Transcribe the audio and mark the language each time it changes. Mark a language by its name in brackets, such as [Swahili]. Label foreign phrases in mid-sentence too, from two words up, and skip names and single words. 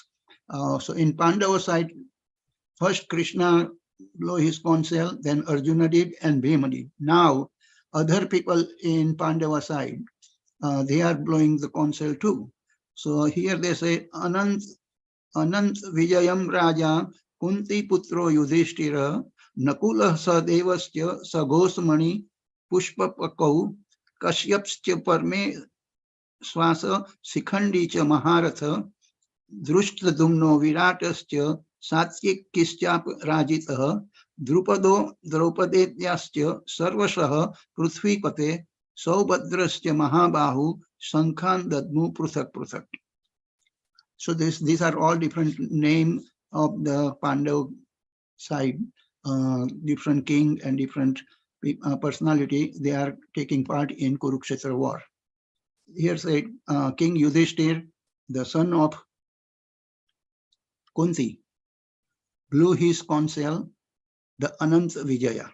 [English] So in Pandava side, first Krishna blow his conch shell, then Arjuna did, and Bhima did. Now, other people in Pandava side, they are blowing the conch shell too. So here they say, [Sanskrit] अनन्तविजयं राजा कुन्ती पुत्रो युधिष्ठिरः नकुलः सहदेवश्च सुघोषमणि पुष्पकौ काश्यश्च परमे ष्वासः शिखण्डी च महारथः धृष्टद्युम्नो विराटश्च सात्यकिश्चाप राजितः द्रुपदो द्रौपदेयाश्च सर्वशः पृथिवीपते सौभद्रश्च महाबाहुः शङ्खान् दध्मुः पृथक् पृथक्. [English] So these are all different names of the Pandav side, different king and different personality. They are taking part in Kurukshetra war. Here said King Yudhishthir, the son of Kunti, blew his conch shell, the Anant Vijaya.